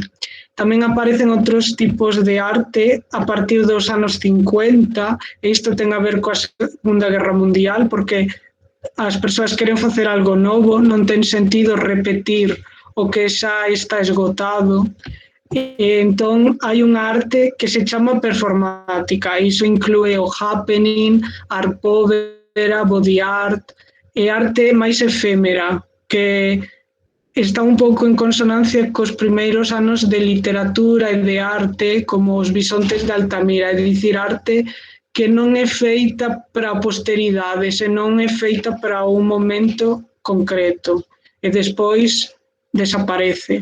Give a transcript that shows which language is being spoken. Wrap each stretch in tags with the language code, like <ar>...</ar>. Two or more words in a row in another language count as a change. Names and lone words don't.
<gl>Tamén aparecen outros tipos de arte a partir dos anos 50, e isto ten a ver coa Segunda Guerra Mundial, porque as persoas queren facer algo novo, non ten sentido repetir o que xa está esgotado. Entón, hai unha arte que se chama performática, iso inclúe o happening,</gl> <it>art povera,</it> <en>body art,</en> <gl>e arte máis efémera, que está un pouco en consonancia cos primeiros anos de literatura e de arte, como os bisontes de Altamira, é dicir, arte que non é feita para a posteridade, senón é feita para un momento concreto, e despois desaparece.</gl>